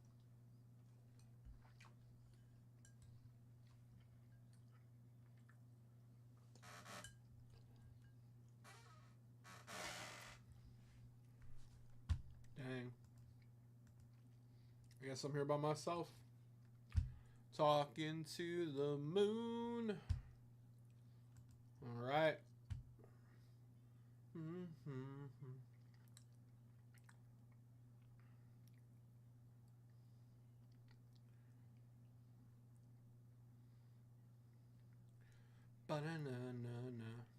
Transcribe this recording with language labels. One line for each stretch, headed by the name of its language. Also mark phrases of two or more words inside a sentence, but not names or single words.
English: Dang. I guess I'm here by myself. Talking to the moon. All right. Mm-hmm. Ba-na-na-na-na.